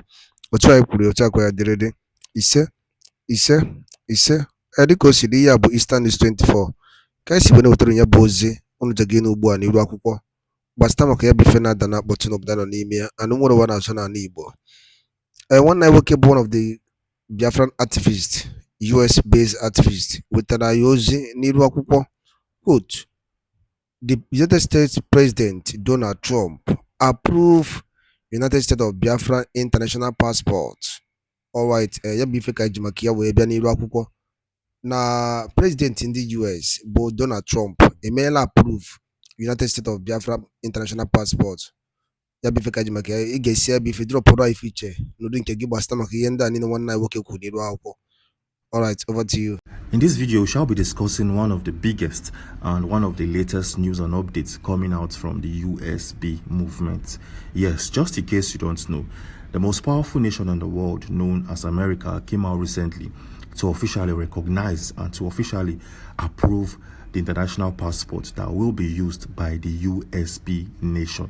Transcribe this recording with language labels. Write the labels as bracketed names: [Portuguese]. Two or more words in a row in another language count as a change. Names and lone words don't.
[Igbo] Otu anyị kwuru otu akwa ya dịrịdị. Ise ise ise. Dịka o siri ihe a bụ Easter News 24 ka anyị si wee na-wetara ya bụ ozi unu je gị n'ugbu a n'iru akwụkwọ gbasịta maka ya bụ ife na-ada na akpọtụ n'obodo nọ n'ime ya anụ nwere ụwa na-azụ n'ala Igbo. Nwanne anyị nwoke bụ [English] one of the Biafran activists, US-based activist, [Igbo] wetara ya ozi n'iru akwụkwọ. [English] Quote, the United States President Donald Trump approved United States of Biafra international passport. Alright, [Igbo] ya bụ ife ka eji maka ya wee bịa n'iru akwụkwọ na president ndị US bụ Donald Trump emeela [English] approve United States of Biafra international passport. [Igbo] Ya bụ ife ka eji maka ya ị ga-esi ya bụ ife dropụrụ ife iche n'ụdị nke gị gbasịta maka ihe ndị a niile nwanne anyị nwoke kwuru n'iru akwụkwọ. [English] All right, over to you. In this video, we shall be discussing one of the biggest and one of the latest news and updates coming out from the USB movement. Yes, just in case you don't know, the most powerful nation in the world, known as America, came out recently to officially recognize and to officially approve the international passport that will be used by the USB nation.